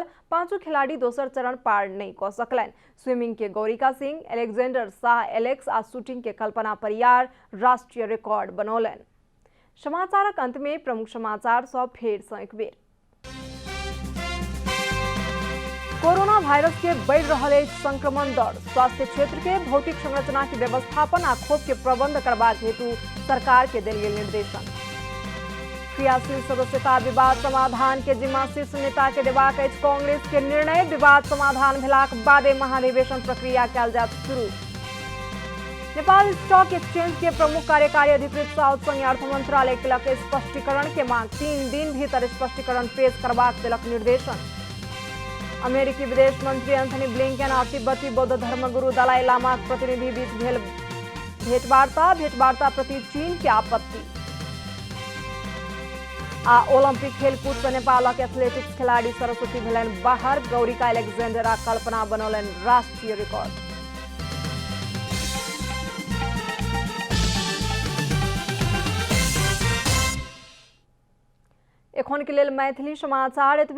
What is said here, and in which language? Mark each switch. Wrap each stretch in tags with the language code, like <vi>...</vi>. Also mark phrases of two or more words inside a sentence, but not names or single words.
<mai>5 खिलाड़ी दोसर चरण पार नहीं क सकलैन। स्विमिंग के गौरिका सिंह, एलेक्जेंडर शाह एलेक्स आ शूटिंग के कल्पना परियार राष्ट्रीय रिकॉर्ड बनौलैन। समाचारक अंत में प्रमुख समाचार सब फेर सँ एक बेर। कोरोना वायरस के बढ़ रहे संक्रमण दर, स्वास्थ्य क्षेत्र के भौतिक संरचना के व्यवस्थापन आ खोप के प्रबंध करबाक हेतु सरकार के देल गेल निर्देशन। क्रियाशील सदस्यता विवाद समाधान के जिम्मा शीर्ष नेता के देबाक अछि। कांग्रेस के निर्णय, विवाद समाधान भेलाक बादे महाधिवेशन प्रक्रिया कयल जायत शुरू। नेपाल स्टॉक एक्सचेंज के प्रमुख कार्यकारी अधिकृत साउथ संघ अर्थ मंत्रालय केलक स्पष्टीकरण के मांग। 3 दिन भीतर स्पष्टीकरण पेश करबाक देलक निर्देशन। अमेरिकी विदेश मंत्री एंथनी ब्लिंकन और तिब्बती बौद्ध धर्मगुरु दलाई लामा प्रतिनिधि बीच भेल भेंटवार्ता प्रति चीन के आपत्ति। आ ओलंपिक खेलकूद से नेपालक एथलेटिक्स खिलाड़ी सरस्वती भेलनि बाहर। गौरिका, एलेक्जेंडर आ कल्पना बनौलनि राष्ट्रीय रिकॉर्ड। एखन के लेल मैथिली समाचार एतबे।</mai>